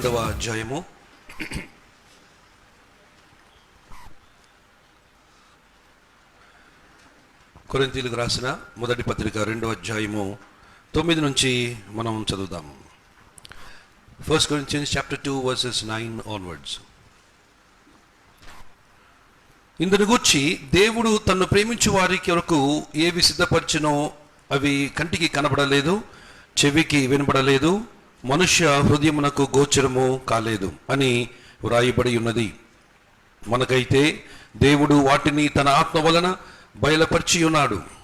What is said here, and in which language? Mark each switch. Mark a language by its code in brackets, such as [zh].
[te] అధ్యాయము కొరింథీయులకు రాసిన మొదటి పత్రిక 2వ అధ్యాయము 9 నుంచి మనం చదువుదాము. [en] 1 Corinthians chapter 2 verses 9 onwards. [te] ఇందును గూర్చి దేవుడు తన్ను ప్రేమించు వారి కొరకు ఏవి సిద్ధపరచునో అవి కంటికి కనబడలేదు, చెవికి వినబడలేదు, మనుష్య హృదయమునకు గోచరము కాలేదు అని వ్రాయబడి ఉన్నది. మనకైతే దేవుడు వాటిని తన ఆత్మ వలన బయలుపరిచి ఉన్నాడు.